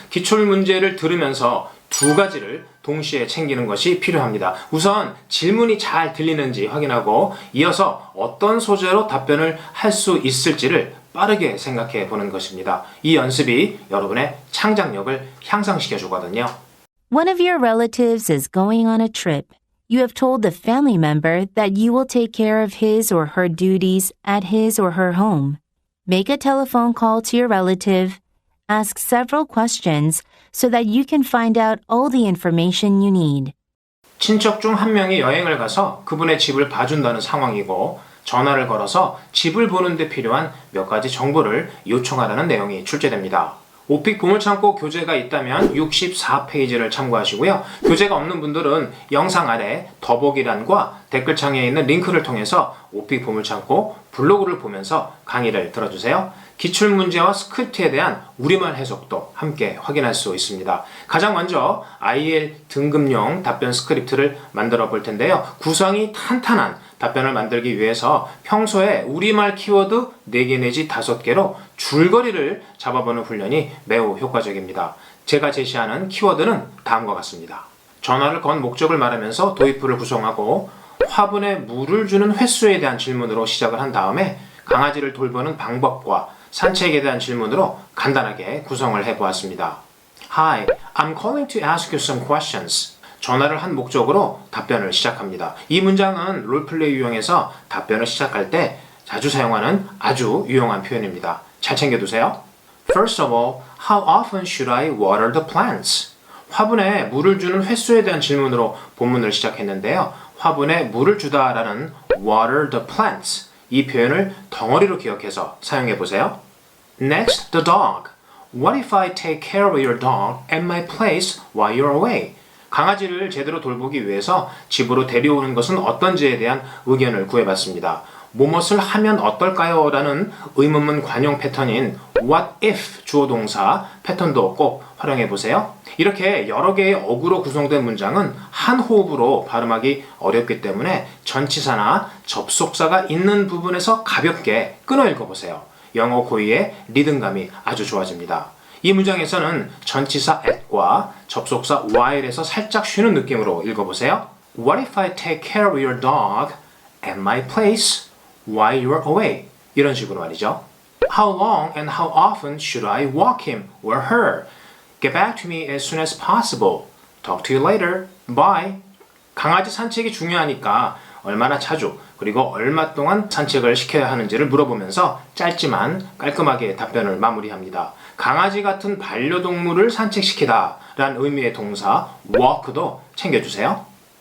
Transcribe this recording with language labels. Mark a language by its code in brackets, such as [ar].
[ko] 기출문제를 들으면서 두 가지를 동시에 챙기는 것이 필요합니다. 우선 질문이 잘 들리는지 확인하고 이어서 어떤 소재로 답변을 할 수 있을지를 빠르게 생각해 보는 것입니다. 이 연습이 여러분의 창작력을 향상시켜 주거든요. [en] One of your relatives is going on a trip. You have told the family member that you will take care of his or her duties at his or her home. Make a telephone call to your relative. Ask several questions so that you can find out all the information you need. [ko] 친척 중 한 명이 여행을 가서 그분의 집을 봐준다는 상황이고 전화를 걸어서 집을 보는 데 필요한 몇 가지 정보를 요청하라는 내용이 출제됩니다. 오픽 보물창고 교재가 있다면 64페이지를 참고하시고요. 교재가 없는 분들은 영상 아래 더보기란과 댓글창에 있는 링크를 통해서 오픽 보물창고 블로그를 보면서 강의를 들어주세요. 기출문제와 스크립트에 대한 우리말 해석도 함께 확인할 수 있습니다. 가장 먼저 IEL 등급용 답변 스크립트를 만들어 볼 텐데요. 구성이 탄탄한 답변을 만들기 위해서 평소에 우리말 키워드 4개 내지 5개로 줄거리를 잡아보는 훈련이 매우 효과적입니다. 제가 제시하는 키워드는 다음과 같습니다. 전화를 건 목적을 말하면서 도입부를 구성하고 화분에 물을 주는 횟수에 대한 질문으로 시작을 한 다음에 강아지를 돌보는 방법과 산책에 대한 질문으로 간단하게 구성을 해보았습니다. [en] Hi, I'm calling to ask you some questions. [ko] 전화를 한 목적으로 답변을 시작합니다. 이 문장은 롤플레이 유형에서 답변을 시작할 때 자주 사용하는 아주 유용한 표현입니다. 잘 챙겨두세요. [en] First of all, how often should I water the plants? [ko] 화분에 물을 주는 횟수에 대한 질문으로 본문을 시작했는데요. 화분에 물을 주다라는 [en] water the plants [ko] 이 표현을 덩어리로 기억해서 사용해 보세요. [en] Next, the dog. What if I take care of your dog at my place while you're away? [ko] 강아지를 제대로 돌보기 위해서 집으로 데려오는 것은 어떤지에 대한 의견을 구해봤습니다. 무엇을 하면 어떨까요? 라는 의문문 관용 패턴인 what if 주어 동사 패턴도 꼭 활용해 보세요. 이렇게 여러 개의 어구로 구성된 문장은 한 호흡으로 발음하기 어렵기 때문에 전치사나 접속사가 있는 부분에서 가볍게 끊어 읽어보세요. 영어 고유의 리듬감이 아주 좋아집니다. 이 문장에서는 전치사 at과 접속사 while에서 살짝 쉬는 느낌으로 읽어보세요. [en] What if I take care of your dog at my place while you're away? [ko] 이런 식으로 말이죠. [en] How long and how often should I walk him or her? Get back to me as soon as possible. Talk to you later. Bye. [ko] 강아지 산책이 중요하니까 얼마나 자주 그리고 얼마 동안 산책을 시켜야 하는지를 물어보면서 짧지만 깔끔하게 답변을 마무리합니다. 강아지 같은 반려동물을 산책시키다 라는 의미의 동사 walk도 챙겨주세요.